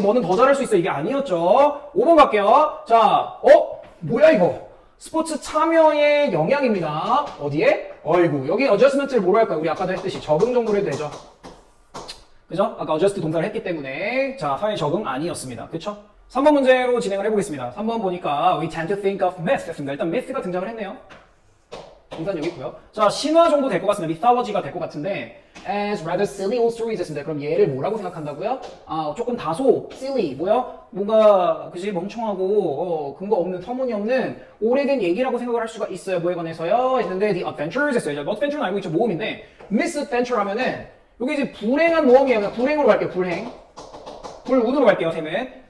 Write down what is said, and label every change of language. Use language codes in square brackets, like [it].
[ko] 너는 더 잘할 수 있어. 이게 아니었죠. 5번 갈게요. 자, 뭐야 이거. 스포츠 참여의 영향입니다. 어디에? 어이구 여기 어저스먼트를 뭐로 할까요? 우리 아까도 했듯이 적응 정도로 해도 되죠. 그죠? 아까 어저스트 동사를 했기 때문에 자 사회 적응 아니었습니다. 그쵸? 3번 문제로 진행을 해보겠습니다. 3번 보니까 [en] we tend to think of myth [ko] 했습니다. 일단 myth가 등장을 했네요. 동사는 여기 있고요. 자, 신화 정도 될 것 같습니다. mythology가 될 것 같은데 [en] as rather silly old stories [ko] 했습니다. 그럼 얘를 뭐라고 생각한다고요? 조금 다소 silly, 뭐요? 뭔가 그지 멍청하고 근거 없는 터무니없는 오래된 얘기라고 생각을 할 수가 있어요. 뭐에 관해서요? 했는데 [en] the adventures [ko] 했어요. adventure는 알고 있죠. 모험인데 misadventure 하면은 여기 이제 불행한 모험이에요. 불행으로 갈게요. 불운으로 갈게요. 셈은.